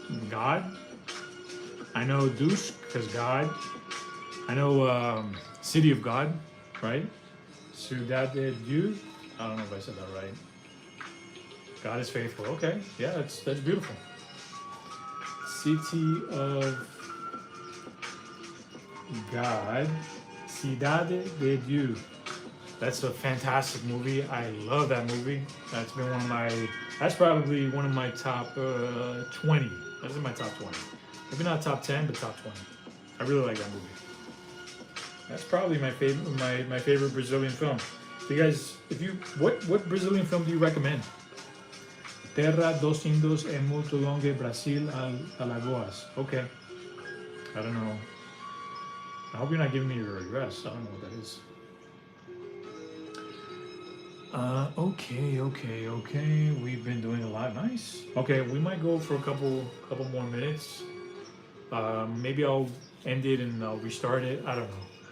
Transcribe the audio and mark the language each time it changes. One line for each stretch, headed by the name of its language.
English: God. I know Deus because God. I know City of God, right?
Spanish: Ciudad de Dios.
English: I don't know if I said that right. God is faithful. Okay, yeah, that's beautiful. City of God,
Portuguese: Cidade de Dios.
English: That's a fantastic movie. I love that movie. That's probably one of my top 20. That's in my top 20. Maybe not top 10, but top 20. I really like that movie. That's probably my favorite my favorite Brazilian film. So you guys, what Brazilian film do you recommend?
Portuguese: Terra dos Índios é muito longe, Brasil, Alagoas.
English: Okay. I don't know. I hope you're not giving me your address. I don't know what that is. Okay. We've been doing a lot. Nice. Okay, we might go for a couple more minutes. Maybe I'll end it and I'll restart it. I don't know.